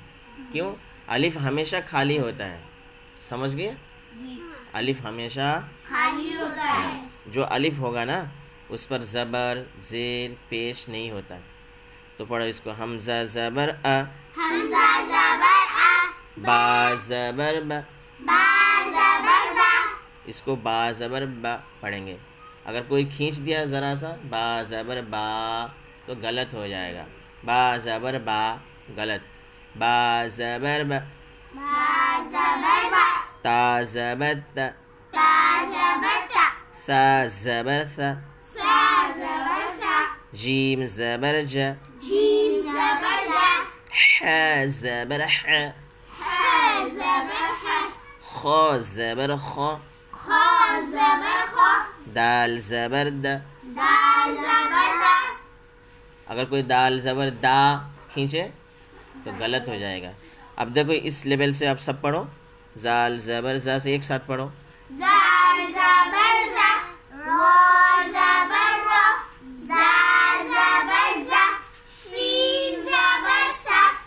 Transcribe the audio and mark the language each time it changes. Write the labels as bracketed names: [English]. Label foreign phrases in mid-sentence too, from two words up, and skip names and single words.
[Urdu] کیوں؟ الف ہمیشہ خالی ہوتا ہے. سمجھ گئے؟ جی، الف ہمیشہ خالی ہوتا ہے. جو الف ہوگا نا اس پر زبر زیر پیش نہیں ہوتا. تو پڑھو اس کو، حمزہ زبر ا، حمزہ زبر آ، با زبر ب. با زبر با. اس کو با زبر با پڑھیں گے. اگر کوئی کھینچ دیا ذرا سا با زبر با تو غلط ہو جائے گا. با زبر با غلط. با زبر با. با زبر با. تا زبر تا. تا زبر تا. سا زبر سا. سا زبر سا. جیم زبر ج. جیم زبر جا. ح زبر ح. ح زبر ح. خ زبر خ. خ زبر خ. دال زبر د. دال زبر دا. اگر کوئی دال زبر دا کھینچے تو غلط ہو جائے گا. اب دیکھو، اس لیول سے آپ سب پڑھو. زال زبر زا سے ایک ساتھ پڑھو. زال زبر زا. را زبر را. زا زبر زا. سین زبر سا.